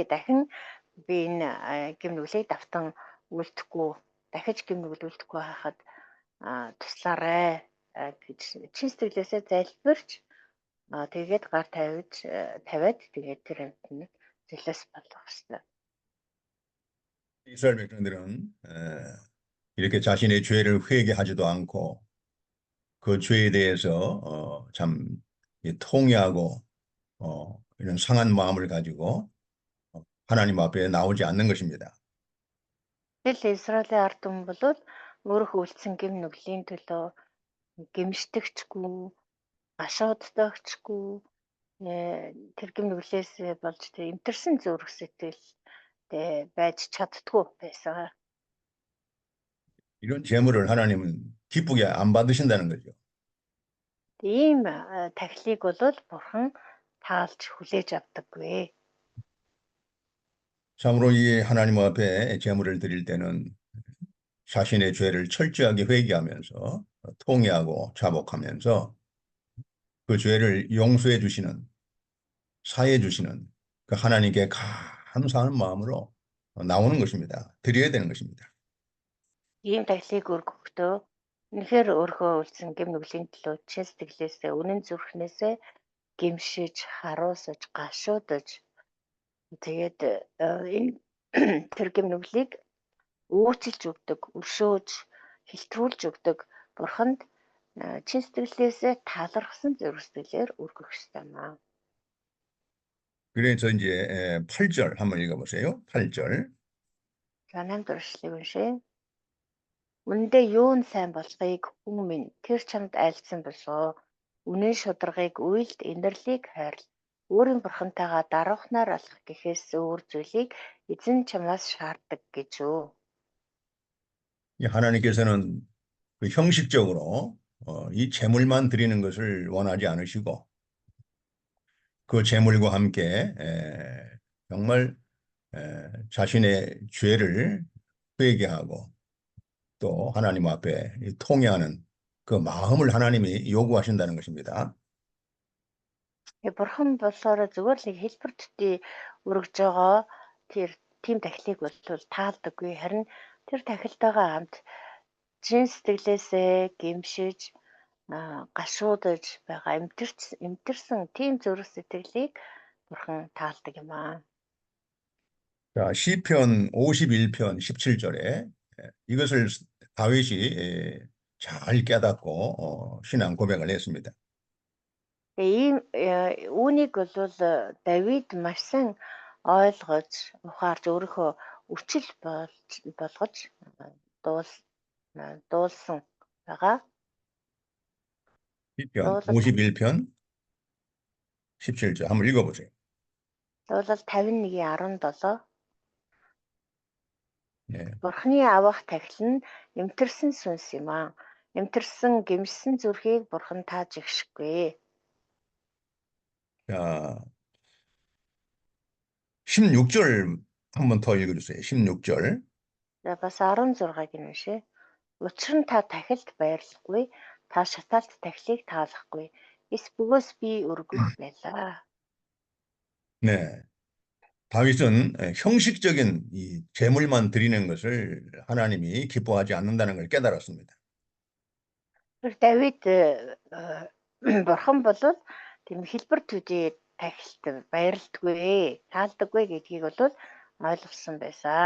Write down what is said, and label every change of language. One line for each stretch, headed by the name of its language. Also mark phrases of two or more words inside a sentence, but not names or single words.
Mongolian: Дахин би энэ гэм нүглийг давтан үлдэхгүй, дахиж гэм нүгэл үлдэхгүй байхад туслаарай гэж чин сэтгэлээсээ залбирч тэгээд гар тавиад тэгээд тэр амтныг золиос болгох хэрэгтэй.
Korean: 이스라엘 백성들은 이렇게 자신의 죄를 회개하지도 않고 그 죄에 대해서 참 통회하고 이런 상한 마음을 가지고 하나님 앞에 나오지 않는 것입니다.
Mongolian: Тэгэл Израилийн ард түмэн бол өөрөө үлдсэн гэм нүглийн төлөө гэмшдэгчгүй, гашууддагчгүй тэр гэм нүглээс болж тэр эмтэрсэн зүрх сэтгэлтэй байж чаддгүй байсан.
Korean: 이런 재물을 하나님은 기쁘게 안 받으신다는 거죠.
Mongolian: Ийм тахилыг бол бурхан таалж хүлээж авдаггүй.
Korean: 참으로 이 하나님 앞에 재물을 드릴 때는 자신의 죄를 철저하게 회개하면서 통회하고 자복하면서 그 죄를 용서해 주시는, 사해 주시는 그 하나님께 감사하는 마음으로 나오는 것입니다. 드려야 되는 것입니다.
Mongolian: Ийм тахилыг өргөхдөө Үнэхээр өөрөө үлдсэн гэм нүглийн төлөө чин сэтгэлээсээ үнэн зүрхнээсээ гэмшиж, харуусаж, гашуудаж тэгээд энэ тэр гэм нүглийг өөрчилж өгдөг, өршөөж, хэлтрүүлж өгдөг бурханд чин сэтгэлээсээ талархсан зүрх сэтгэлээр өргөх ёстой маа.
Korean: 그래서 이제 8절 한번 읽어보세요. 8절.
Mongolian: За 8 дугаар эшлэгийг уншъя. Үнэндээ юу нь сайн болохыг хүн минь тэр чамд айлцсан болов. Үнэн шударгыг үйлд инэрлийг хайрл. Өөрийн бурхантайгаа даруйхнаар алах гэхээс өөр зүйлийг эзэн чамаас шаарддаг гэж үү.
Korean: 하나님께서는 그 형식적으로 이 제물만 드리는 것을 원하지 않으시고 그 제물과 함께 정말 자신의 죄를 회개하고 또 하나님 앞에 통회하는 그 마음을 하나님이 요구하신다는 것입니다.
Mongolian: Бурхан болохоор зүгээр л хэлбэр төдий өргөж байгаа тэр тийм тахилыг бол таалдаггүй. Харин тэр тахилтайгаа хамт чин сэтгэлээсээ гэмшиж гашуудаж байгаа эмтэрсэн тийм зүрх сэтгэлийг бурхан таалдаг юм аа.
Korean: 자, 시편 51편 17절에 이것을 다윗이 잘 깨닫고 신앙 고백을 했습니다.
Mongolian: Ийм үүнийг бол Давид маш сайн ойлгож, ухаарж өөрийнхөө үчил болгож дуулсан байгаа.
Korean: 시편
Mongolian: Дуулал
Korean: 51편 17절 한번 읽어보세요.
Mongolian: Дуулал 51:17
Korean: 예.
Mongolian: Бурхны авах тахил нь эмтэрсэн сүнс юм аа. Эмтэрсэн гэмшсэн зүрхийг бурхан тааж ихшгүй.
Korean: 자, 16절 한번 더 읽어주세요. 16절.
Mongolian: За бас 16-ыг нь уншъя. Учир нь та тахилд байрлахгүй, та шатаалт тахилыг таалахгүй. Эс бөгөөс би өргөх байлаа.
Korean: 네. 다윗은 형식적인 이 제물만 드리는 것을 하나님이 기뻐하지 않는다는 걸 깨달았습니다.
Mongolian: Тэр Давид бурхан бол тийм хэлбэр төдий тахилд байрлдаггүй, таалдаггүй гэдгийг бол ойлгосон байсан.